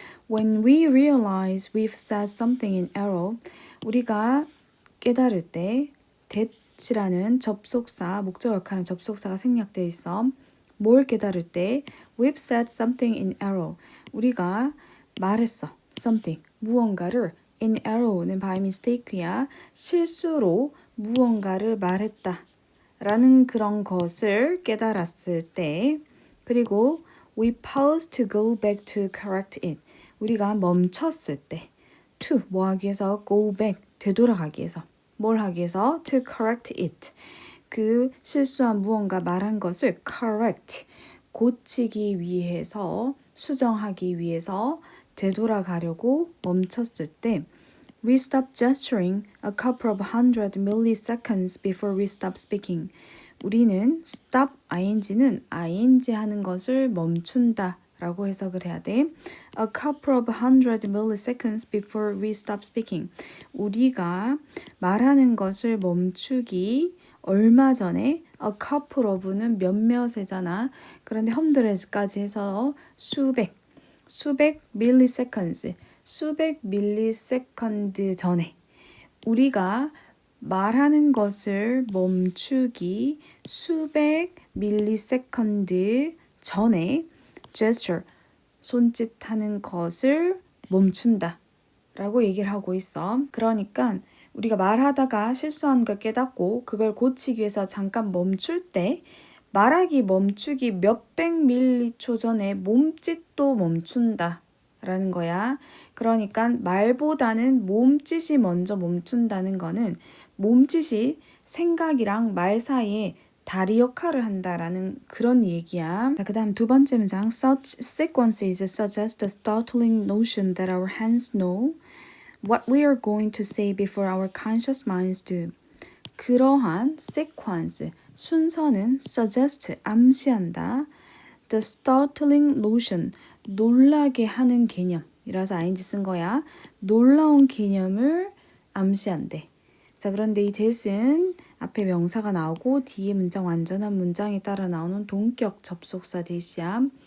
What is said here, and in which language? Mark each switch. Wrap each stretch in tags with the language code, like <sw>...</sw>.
<en>When we realize we've said something in error,</en> <ko>우리가 깨달을 때 that이라는 접속사, 목적 역할은 접속사가 생략되어 있어. 뭘 깨달을 때</ko> <en>we've said something in error,</en> <ko>우리가 말했어. something, 무언가를 in error는 by mistake야. 실수로 무언가를 말했다 라는 그런 것을 깨달았을 때, 그리고</ko> <en>we pause to go back to correct it,</en> <ko>우리가 멈췄을 때, to 뭐 하기 위해서, go back 되돌아가기 위해서, 뭘 하기 위해서, to correct it, 그 실수한 무언가 말한 것을 correct 고치기 위해서, 수정하기 위해서 되돌아가려고 멈췄을 때</ko> <en>we stop gesturing a couple of hundred milliseconds before we stop speaking.</en> <ko>우리는 stop ing는 ing 하는 것을 멈춘다 라고 해석을 해야 돼.</ko> <en>A couple of hundred milliseconds before we stop speaking.</en> <ko>우리가 말하는 것을 멈추기 얼마 전에, a couple of는 몇몇이잖아. 그런데 hundred까지 해서 수백 milliseconds, 수백 밀리세컨드 전에, 우리가 말하는 것을 멈추기 수백 밀리세컨드 전에 gesture, 손짓하는 것을 멈춘다 라고 얘기를 하고 있어. 그러니까 우리가 말하다가 실수한 걸 깨닫고 그걸 고치기 위해서 잠깐 멈출 때, 말하기 멈추기 몇백 밀리초 전에 몸짓도 멈춘다 라는 거야. 그러니까 말보다는 몸짓이 먼저 멈춘다는 거는 몸짓이 생각이랑 말 사이에 다리 역할을 한다라는 그런 얘기야. 그 다음 두 번째 문장.</ko> <en>Such sequences suggest the startling notion that our hands know what we are going to say before our conscious minds do.</en> <ko>그러한 sequence, 순서는 suggest, 암시한다.</ko> <en>The startling notion,</en> <ko>놀라게 하는 개념이라서 ing 쓴 거야. 놀라운 개념을 암시한대. 자, 그런데 이 that은 앞에 명사가 나오고 뒤에 문장 완전한 문장에 따라 나오는 동격 접속사 that이야.</ko>